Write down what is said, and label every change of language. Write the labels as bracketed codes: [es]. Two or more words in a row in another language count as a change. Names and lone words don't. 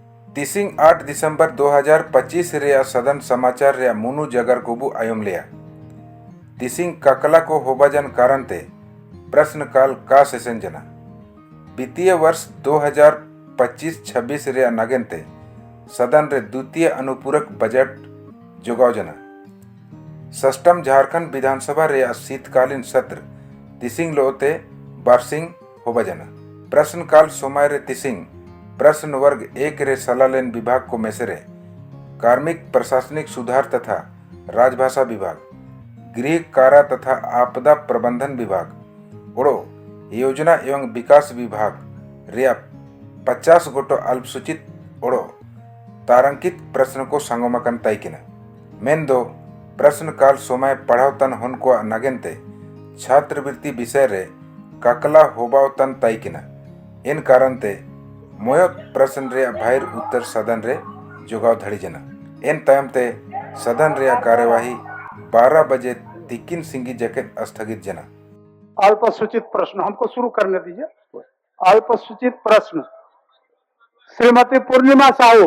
[sat] तिसिंग 8 दिसंबर 2025 रे सदन समाचार रे मुनु जगर कुबु आयम लिया तिसिंग ककला को होबाजन कारण ते [hi] प्रश्न काल का सेशन [sat] जना [hi] वित्तीय वर्ष [sat] 2025-26 रे नगेनते सदन रे [hi] द्वितीय अनुपूरक बजट [sat] जुगाव जना [hi] षष्ठम झारखंड विधानसभा [sat] रे [hi] शीतकालीन सत्र [sat] तिसिंग लोते बारसिंग होबाजना प्रश्नकाल सोमवार रे तिसिंग प्रश्न वर्ग 1 रे सलालेन विभाग को मेसरे [hi] कार्मिक प्रशासनिक सुधार तथा राजभाषा विभाग गृह कारा तथा आपदा प्रबंधन विभाग [sat] ओड़ो योजना [hi] एवं विकास विभाग [sat] रिया 50 गोटो [hi] अल्पसूचित ओड़ो तारांकित प्रश्न [sat] को संगमकन तैकिना मेन दो प्रश्न काल सोमय पढ़ावतन हन को नगेनते छात्रवृत्ति विषय रे काकला होबावतन तैकिना इन कारण ते मोयत प्रश्न रे भाईर उत्तर सदन रे जुगाव धड़ी जना इन तयम ते सदन रे [hi] कार्यवाही 12 बजे [sat] तिकिन सिंगी जैकेट स्थगित जना। [hi] अल्पसूचित प्रश्न हमको शुरू करने दीजिए। अल्पसूचित प्रश्न श्रीमती पूर्णिमा साहू।